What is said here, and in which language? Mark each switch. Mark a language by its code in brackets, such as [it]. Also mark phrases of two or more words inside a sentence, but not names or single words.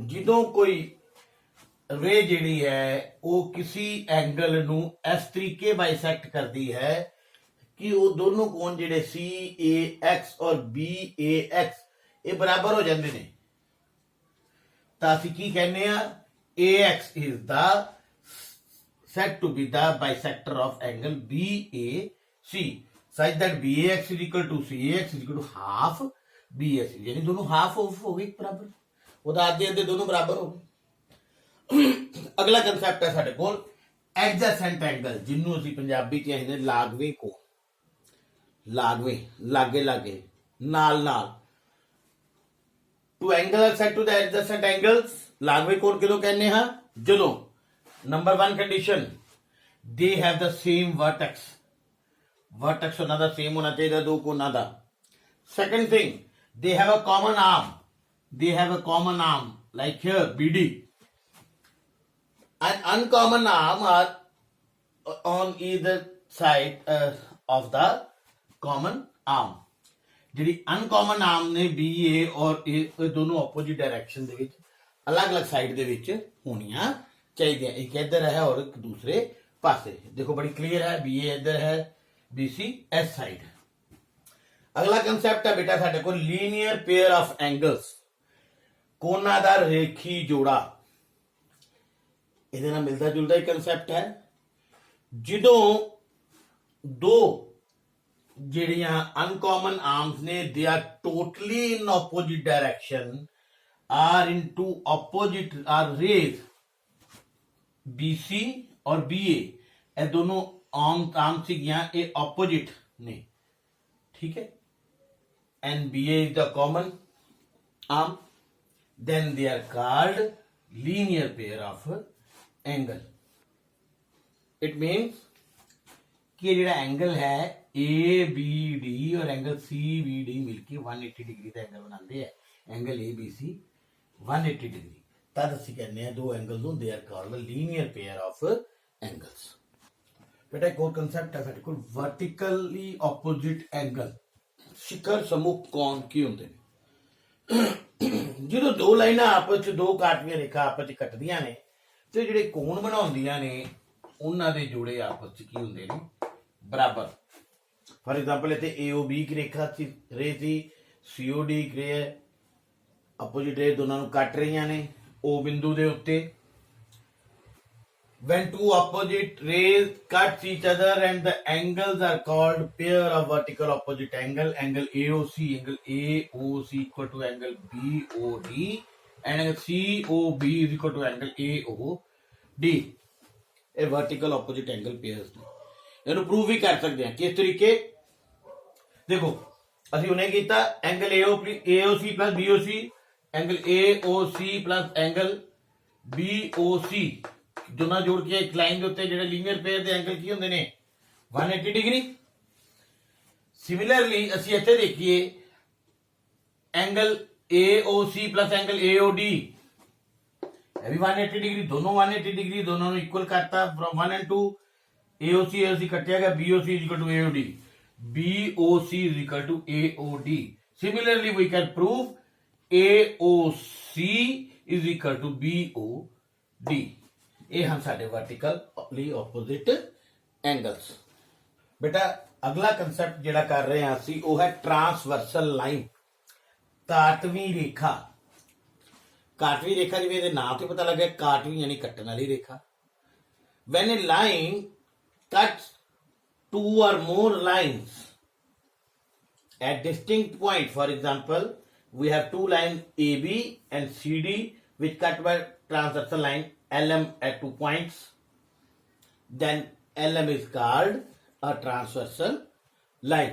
[pa] ਜਦੋਂ ਕੋਈ ਰੇ ਜਿਹੜੀ ਹੈ ਉਹ ਕਿਸੇ ਐਂਗਲ ਨੂੰ ਇਸ ਤਰੀਕੇ ਬਾਈਸੈਕਟ ਕਰਦੀ ਹੈ ਕਿ ਉਹ ਦੋਨੋਂ ਕੋਣ ਜਿਹੜੇ CAX ਔਰ BAX ਇਹ ਬਰਾਬਰ ਹੋ ਜਾਂਦੇ ਨੇ, ਤਾਂ ਅਸੀਂ ਕੀ ਕਹਿੰਦੇ ਆ, [en] AX is the said to be the bisector of angle BAC such that BAX is equal to CAX is equal to half BAC, [hi] यानी दोनों [en] half of [hi] हो गए बराबर, [pa] ਉਹਦਾ ਆਧੇ ਅੱਧੇ ਦੋਨੋਂ ਬਰਾਬਰ ਹੋ ਗਏ। ਅਗਲਾ ਕਨਸੈਪਟ ਹੈ ਸਾਡੇ ਕੋਲ [en] adjacent angle, [pa] ਜਿਹਨੂੰ ਅਸੀਂ ਪੰਜਾਬੀ ਚ ਕਹਿੰਦੇ ਲਾਗਵੇਂ ਕੋਣ, ਲਾਗਵੇਂ, ਲਾਗੇ ਲਾਗੇ, ਨਾਲ ਨਾਲ। [en] Two angles are said to the adjacent angles, [pa] ਲਾਗਵੇਂ ਕੋਣ ਕਿਦੋਂ ਕਹਿੰਦੇ ਹਾਂ, ਜਦੋਂ ਨੰਬਰ 1 ਕੰਡੀਸ਼ਨ [en] they have the same vertex, vertex [pa] ਉਹਨਾਂ ਦਾ ਸੇਮ ਹੋਣਾ ਚਾਹੀਦਾ ਦੋ ਕੋਣਾਂ ਦਾ। [en] Second thing, they have a common arm, they have a common arm like here BD, an uncommon arm are on either side of the common arm। [pa] ਜਿਹੜੀ [en] uncommon arm [pa] ਨੇ BA ਔਰ ਇਹ ਦੋਨੋਂ [en] opposite direction [pa] ਦੇ ਵਿੱਚ ਅਲੱਗ-ਅਲੱਗ ਸਾਈਡ ਦੇ ਵਿੱਚ ਹੋਣੀਆਂ ਚਾਹੀਦੀਆਂ। ਇੱਕ ਇੱਧਰ ਹੈ ਔਰ ਇੱਕ ਦੂਸਰੇ ਪਾਸੇ। ਦੇਖੋ ਬੜੀ ਕਲੀਅਰ ਹੈ, BA ਇੱਧਰ ਹੈ, BC ਇਸ ਸਾਈਡ। ਅਗਲਾ ਕਨਸੈਪਟ ਹੈ ਬੇਟਾ ਸਾਡੇ ਕੋਲ [en] linear pair of angles, [pa] ਕੋਣਾਂ ਦਾ ਰੇਖੀ ਜੋੜਾ। ਇਹਦੇ ਨਾਲ ਮਿਲਦਾ ਜੁਲਦਾ ਹੀ ਕਨਸੈਪਟ ਹੈ। ਜਦੋਂ ਦੋ ਜਿਹੜੀਆਂ [en] uncommon arms [pa] ਨੇ [en] they are totally in opposite direction, are into opposite are rays BC [pa] और BA, ਇਹ ਦੋਨੋਂ ਆਰਮ ਸੀਗੀਆਂ, ਇਹ opposite ਨੇ, ਠੀਕ ਹੈ। [en] and BA is the common arm, then they are called linear pair of angle। it means [hi] कि ਜਿਹੜਾ एंगल है ABD और एंगल CBD मिलके 180 डिग्री का एंगल बनाते हैं। एंगल ABC 180 डिग्री, तद [pa] ਅਸੀਂ ਕਹਿੰਦੇ ਆ ਦੋ ਐਂਗਲਸ ਨੂੰ [en] they are called the linear pair of angles। [pa] ਬੇਟਾ ਇੱਕ ਹੋਰ ਕਨਸੈਪਟ ਹੈ ਸਾਡੇ ਕੋਲ [en] vertically opposite angle, [hi] शिखर सम्मुख कोण [pa] ਕੀ ਹੁੰਦੇ ਨੇ। ਜਦੋਂ ਦੋ ਲਾਈਨਾਂ ਆਪਸ ਵਿੱਚ, ਦੋ ਕਾਟਵੀਆਂ ਰੇਖਾ ਆਪਸ ਵਿੱਚ ਕੱਟਦੀਆਂ ਨੇ ਤੇ ਜਿਹੜੇ ਕੋਣ ਬਣਾਉਂਦੀਆਂ ਨੇ ਉਹਨਾਂ ਦੇ ਜੋੜੇ ਆਪਸ ਵਿੱਚ ਕੀ ਹੁੰਦੇ ਨੇ, ਬਰਾਬਰ। [en] for example [pa] ਇੱਥੇ AOB की ਰੇਖਾ ਸੀ, ਰੇ ਸੀ, COD ਰੇ ਹੈ, [en] opposite ray [pa] ਦੋਨਾਂ ਨੂੰ ਕੱਟ ਰਹੀਆਂ ਨੇ O ਬਿੰਦੂ ਦੇ ਉੱਤੇ। [en] when two opposite rays cut each other and the angles are called pair of vertical opposite angle, angle AOC equal to angle BOD and angle COB is equal to angle AOD। [pa] ਇਹ [en] vertical opposite angle pairs [pa] ਨੇ। ਇਹਨੂੰ ਪ੍ਰੂਵ ਵੀ ਕਰ ਸਕਦੇ ਹਾਂ ਕਿਸ ਤਰੀਕੇ, ਦੇਖੋ ਅਸੀਂ ਉਹਨੇ ਕੀਤਾ ਐਂਗਲ AOC plus BOC, ਐਂਗਲ AOC plus ਐਂਗਲ BOC ਦੋਨਾਂ ਜੋੜ ਕੇ ਇੱਕ ਲਾਈਨ ਦੇ ਉੱਤੇ ਜਿਹੜੇ [en] linear pair [pa] ਦੇ ਐਂਗਲ ਕੀ ਹੁੰਦੇ ਨੇ, 180 ਡਿਗਰੀ। ਸਿਮਿਲਰਲੀ ਅਸੀਂ ਇੱਥੇ ਦੇਖੀਏ ਐਂਗਲ AOC plus ਐਂਗਲ AOD, ਇਹ ਵੀ 180 ਡਿਗਰੀ, ਦੋਨੋਂ 180 ਡਿਗਰੀ, ਦੋਨੋਂ ਨੂੰ ਇਕੁਅਲ ਕਰਤਾ [en] from 1 and 2। [pa] AOC ਕੱਟਿਆ ਗਿਆ, [en] BOC is equal to AOD, BOC is equal to AOD। Similarly, we can prove AOC is equal to BOD। [pa] ਇਹ ਹਨ ਸਾਡੇ [en] vertically opposite angles। [pa] ਬੇਟਾ ਅਗਲਾ ਕਨਸੈਪਟ ਜਿਹੜਾ ਕਰ ਰਹੇ ਹਾਂ ਅਸੀਂ ਉਹ ਹੈ [en] transversal line, [pa] ਕਾਟਵੀਂ ਰੇਖਾ। ਕਾਟਵੀਂ ਰੇਖਾ ਜਿਵੇਂ ਇਹਦੇ ਨਾਮ ਤੋਂ ਪਤਾ ਲੱਗਿਆ, ਕਾਟਵੀਂ ਯਾਨੀ ਕੱਟਣ ਵਾਲੀ ਰੇਖਾ। [en] when a line cuts two or more lines at distinct point, for example we have two lines AB and CD which cut by transversal line LM at 2 points, then LM is called a transversal line।